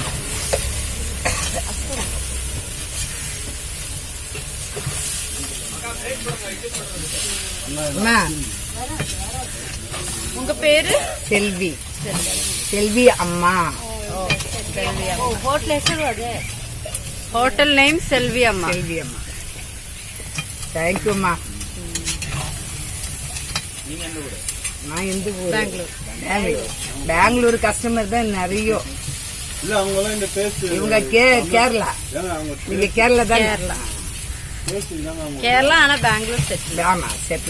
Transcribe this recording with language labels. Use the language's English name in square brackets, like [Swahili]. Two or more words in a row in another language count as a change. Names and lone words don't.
[Tamil] உங்க பேரு? செல்வி. செல்வி அம்மா. செல்வி அம்மா. [Kannada] ஹோட்டல் ಹೆಸರು ಅದೇ. [English] hotel name [Kannada] ಸೆಲ್ವಿ ಅಮ್ಮ. ಸೆಲ್ವಿ ಅಮ್ಮ. [English] thank you ಅಮ್ಮ. [Tamil] நீங்க எந்த ஊரு? நான் இந்த ஊரு பெங்களூர். பெங்களூர் கஸ்டமர் தான் நிறைய. இல்ல அவங்க எல்லாம் இந்த பேஸ்ட் இவங்க கேரளா. நீங்க கேரளா தான்? கேரளா. கேரளா ஆனா பெங்களூர் செட்டில். ஆமா செட்டில்.